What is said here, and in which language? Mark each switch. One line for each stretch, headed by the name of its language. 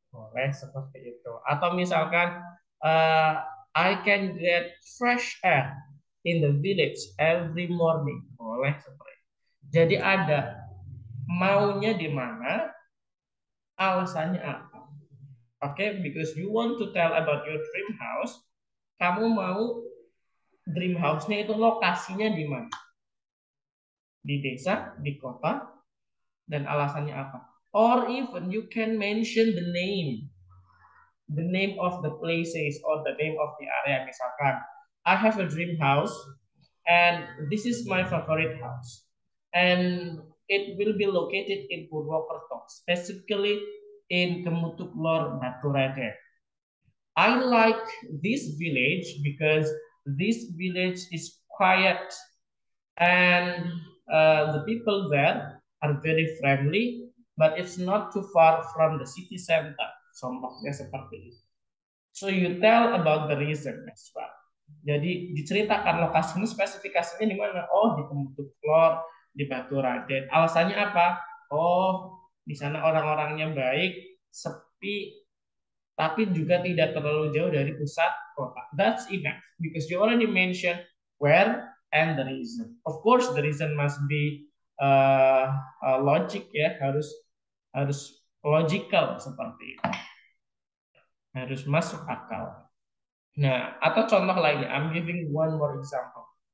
Indonesian: Boleh seperti itu. Atau misalkan,
English: I can get fresh air in the village every morning. Boleh seperti itu.
Indonesian: Jadi ada maunya di mana, alasannya apa.
English: Oke, because you want to tell about your dream house,
Indonesian: kamu mau dream house-nya itu lokasinya di mana? Di desa, di kota, dan alasannya apa?
English: Or even you can mention the name of the places or the name of the area.
Indonesian: Misalkan,
English: I have a dream house and this is my favorite house. And it will be located in Purwokerto, specifically in Kemutuklor Batu Raden. I like this village because this village is quiet and the people there are very friendly, but it's not too far from the city center.
Indonesian: Contohnya seperti itu.
English: So you tell about the reason as well.
Indonesian: Jadi diceritakan lokasinya, spesifikasinya di mana? Oh, di Pemutuk Klor, di Batu Raden. Alasannya apa? Oh, di sana orang-orangnya baik, sepi, tapi juga tidak terlalu jauh dari pusat kota.
English: That's enough because you already mentioned where and the reason. Of course, the reason must be logic ya,
Indonesian: harus harus logical seperti itu, harus masuk akal.
English: Nah,
Indonesian: atau contoh lainnya,
English: I'm giving one more example.